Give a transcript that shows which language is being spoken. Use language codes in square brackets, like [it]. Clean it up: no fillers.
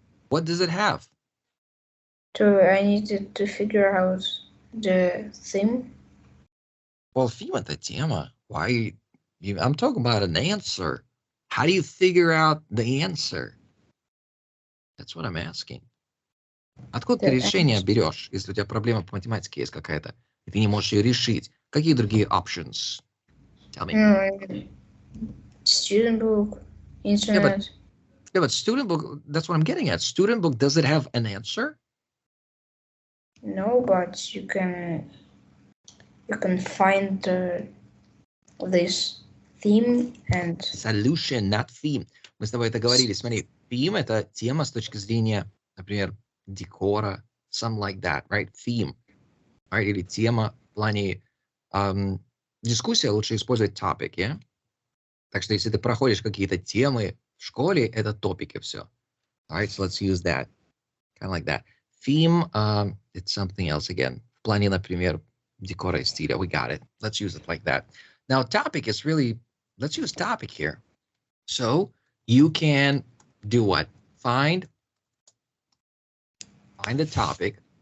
[en] What does it have? I needed to figure out the theme. Well, theme [ru] это тема. [en] Why? I'm talking about an answer. How do you figure out the answer? That's what I'm asking. [ru] Откуда ты решение берешь, если у тебя проблема по математике есть какая-то, и ты не можешь ее решить? Какие другие options? [en] Tell me. Student book, internet. Yeah, but student book, that's what I'm getting at. Student book, does it have an answer? No, but you can find this theme and... Solution, not theme. [ru] Мы с тобой это говорили. Смотри, theme — это тема с точки зрения, например, декора, [en] something like that, right? Theme. Right? [ru] Или тема в плане дискуссия, лучше использовать topic, yeah? Так что если ты проходишь какие-то темы в школе, это топики все. [en] All right, so let's use that. Kind of like that. Theme, it's something else again. [ru] В плане, например, декора и стиля. [en] We got it. Let's use it like that. Now, topic is really, let's use topic here. So you can do what? Find the topic.